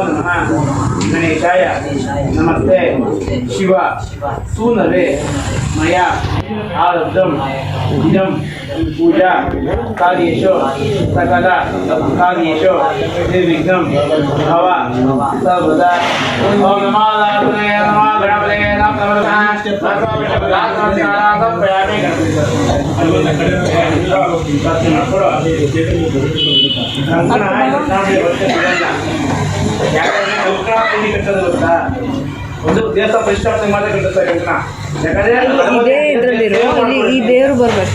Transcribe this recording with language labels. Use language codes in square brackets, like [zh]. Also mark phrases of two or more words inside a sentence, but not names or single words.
[sa] नमः गणेशाय नमस्ते शिव सूनवे मया आरब्धम् इदं पूजा कार्येषु सकल कार्येषु निर्विघ्नं भव सर्वदा ॐ नमो नारायणाय नमः गणपतये नमः [kn] ಒಂದು ದೇವಸ್ಥಾನ ಪ್ರತಿಷ್ಠಾಪನೆ ಮಾಡಿ ಕಟ್ಟಿಸ್ತಾರೆ ಇದೇ ಇದರಲ್ಲಿರೋ ಇಲ್ಲಿ ಈ ದೇವರು ಬರಬೇಕು.